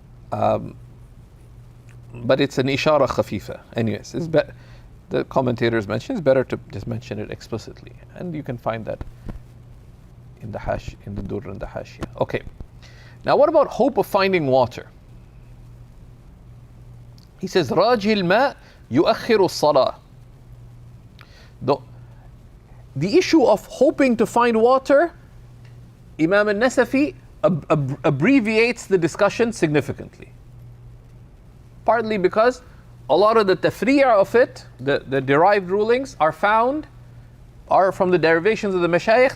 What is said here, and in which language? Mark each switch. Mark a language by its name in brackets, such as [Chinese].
[English] But it's an ishara khafifa. Anyways, the commentators mention it's better to just mention it explicitly, and you can find that in the Durr and the Hashia. Okay. Now, what about hope of finding water? [Arabic] He says, "راجي الماء يؤخر الصلاة." [English] The issue of hoping to find water, Imam al-Nasafi abbreviates the discussion significantly. Partly because a lot of the tafri'ah of it, the derived rulings, are from the derivations of the Mashayikh.